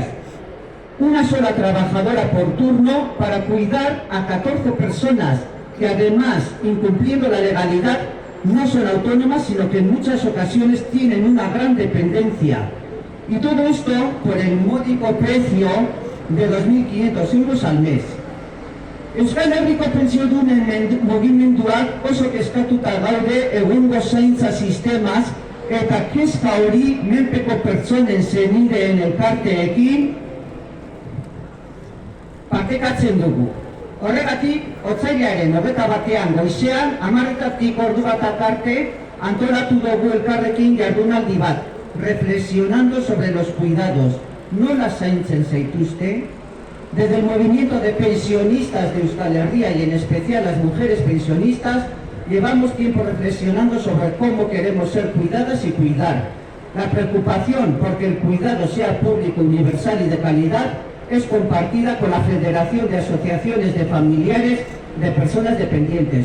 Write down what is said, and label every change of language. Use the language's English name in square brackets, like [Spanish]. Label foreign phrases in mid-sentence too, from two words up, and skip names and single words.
[Spanish] Una sola trabajadora por turno para cuidar a 14 personas que además, incumpliendo la legalidad, no son autónomas, sino que en muchas ocasiones tienen una gran dependencia. Y todo esto por el módico precio de 2.500 euros al mes. [Basque] Euskal Herriko pentsiodunen mugimenduak oso kezkatuta gaude egungo zaintza sistemaz eta kezka hori menpeko pertsonen zenideen elkarteekin partekatzen dugu. Horregatik, otsailaren 21 goizean, 10:00 ordu bat arte, antolatu dugu elkarrekin jardunaldi bat, [Spanish] reflexionando sobre los cuidados. [Basque] Nola zaintzen zaituzte? [Spanish] Desde el movimiento de pensionistas de Euskal Herria y en especial las mujeres pensionistas, llevamos tiempo reflexionando sobre cómo queremos ser cuidadas y cuidar. La preocupación porque el cuidado sea público, universal y de calidad es compartida con la Federación de Asociaciones de Familiares de Personas Dependientes.